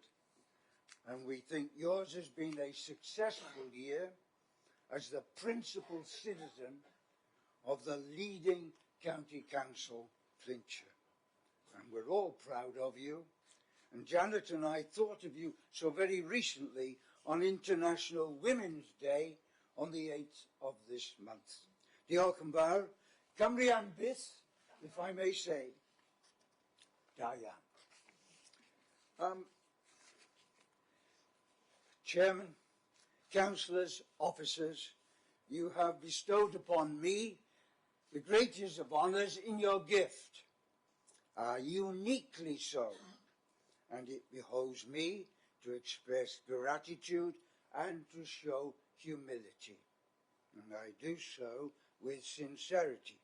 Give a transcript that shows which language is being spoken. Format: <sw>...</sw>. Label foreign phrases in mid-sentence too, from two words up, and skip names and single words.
<en>And we think yours has been a successful year as the principal citizen of the leading county council, Flintshire. And we're all proud of you. And Janet and I thought of you so very recently on International Women's Day on the 8th of this month.</en> <cy>Diolch yn fawr. Cymru am byth,</cy> <en>if I may say.</en> <cy>Da iawn.</cy> <en>Chairman, councillors, officers, you have bestowed upon me the greatest of honours in your gift, uniquely so, and it behoves me to express gratitude and to show humility, and I do so with sincerity.</en>